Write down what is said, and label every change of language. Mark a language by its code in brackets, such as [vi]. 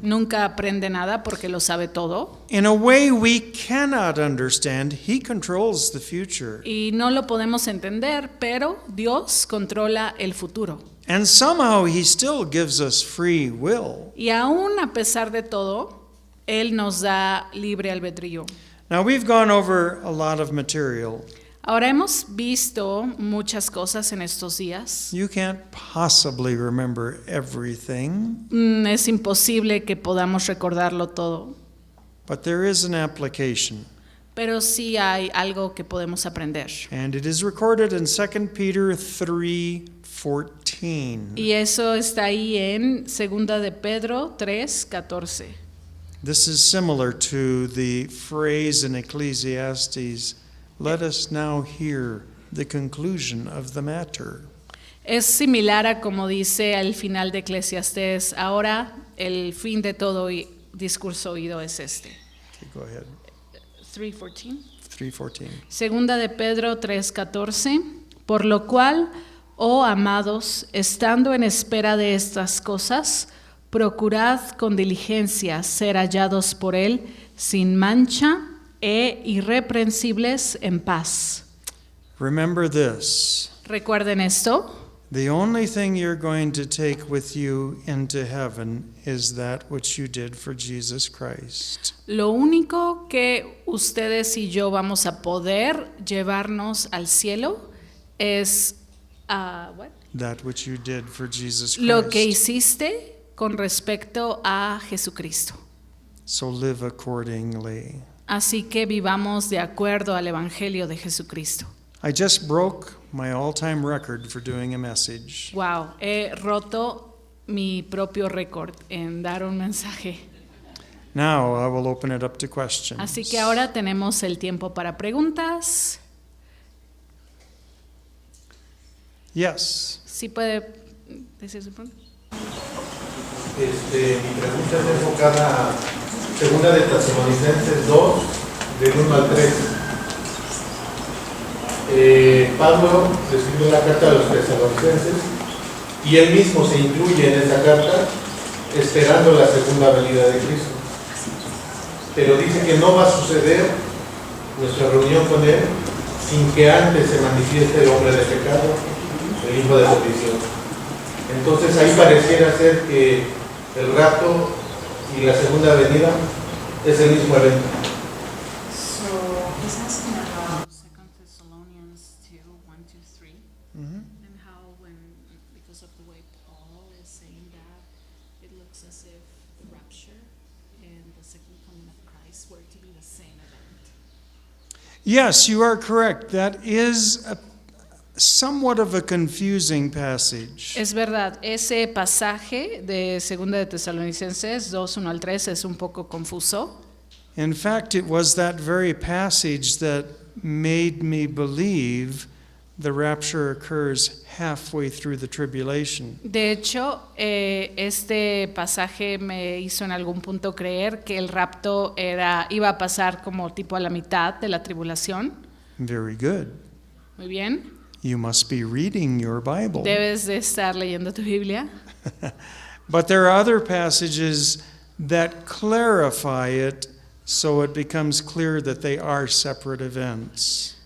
[es] Nunca aprende nada porque lo sabe todo. [en] In a way we cannot understand, He controls the future. [es] Y no lo podemos entender, pero Dios controla el futuro. [en] And somehow He still gives us free will. [es] Y aún a pesar de todo, Él nos da libre albedrío. [en] Now we've gone over a lot of material. [es] Ahora hemos visto muchas cosas en estos días. [en] You can't possibly remember everything, [es] Es imposible que podamos recordarlo todo. [en] but there is an application. [es] pero sí hay algo que podemos aprender. [en] And it is recorded in 2 Peter 3:14. [es] Y eso está ahí en 2 de Pedro 3:14. [en] This is similar to the phrase in Ecclesiastes, "Let us now hear the conclusion of the matter." [es] Es similar a como dice al final de Eclesiastés, ahora el fin de todo discurso oído es este. [en] Okay, go ahead. 3:14. 3:14. [es] Segunda de Pedro 3:14, por lo cual, oh amados, estando en espera de estas cosas, procurad con diligencia ser hallados por Él sin mancha e irreprensibles en paz. [en] Remember this. [es] Recuerden esto, [en] The only thing you're going to take with you into heaven is that which you did for Jesus Christ. [es] lo único que ustedes y yo vamos a poder llevarnos al cielo es [en] what? That which you did for Jesus Christ. [es] Lo que hiciste con respecto a Jesucristo. [en] So live accordingly. [es] Así que vivamos de acuerdo al Evangelio de Jesucristo. [en] I just broke my all-time record for doing a message. [es] Wow, he roto mi propio récord en dar un mensaje. [en] Now I will open it up to questions. [es] Así que ahora tenemos el tiempo para preguntas. [en] Yes. [es] ¿Sí puede decir su pregunta? Mi pregunta es enfocada a 2 de Tesalonicenses 2, del 1 al 3. Pablo escribió la carta a los tesalonicenses y él mismo se incluye en esa carta esperando la segunda venida de Cristo. Pero dice que no va a suceder nuestra reunión con él sin que antes se manifieste el hombre de pecado, el hijo de perdición. Entonces ahí pareciera ser que el rapto y la segunda venida es el mismo evento. [en] So, he's asking about 2 Thessalonians 2:1-3, and how because of the way Paul is saying that, it looks as if the rapture and the second coming of Christ were to be the same event. Yes, you are correct. That is somewhat of a confusing passage. [es] Es verdad, ese pasaje de 2 de Tesalonicenses 2:1-3 es un poco confuso. [en] In fact, it was that very passage that made me believe the rapture occurs halfway through the tribulation. [es] De hecho, este pasaje me hizo en algún punto creer que el rapto iba a pasar como tipo a la mitad de la tribulación. [en] Very good. [es] Muy bien. [en] You must be reading your Bible. [es] Debes de estar leyendo tu Biblia. [en] But there are other passages that clarify it so it becomes clear that they are separate events.